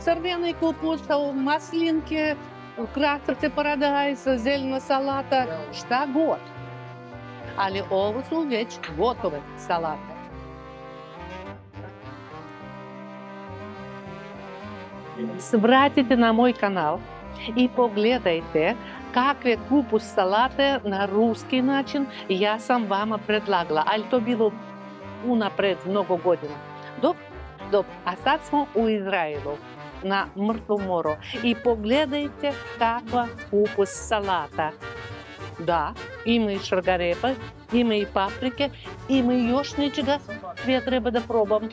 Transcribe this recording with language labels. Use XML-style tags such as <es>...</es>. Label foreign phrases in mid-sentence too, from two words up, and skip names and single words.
<sr>Crvena kapusta, maslinke, krastavce paradajza, zeljna salata, šta god. Ali ovo su već gotove salate. Svratite na moj kanal i pogledajte Какве купус салате на руски начин ја сам вама предлагала, ali to bilo unapred mnogo godina. Dok, a sad smo u Izraelu, na Mrtvom moru. I pogledajte kakva kupus salata. Da, ima i šargarepa, ima i paprike, ima i još nečega što ja treba da probam.</sr>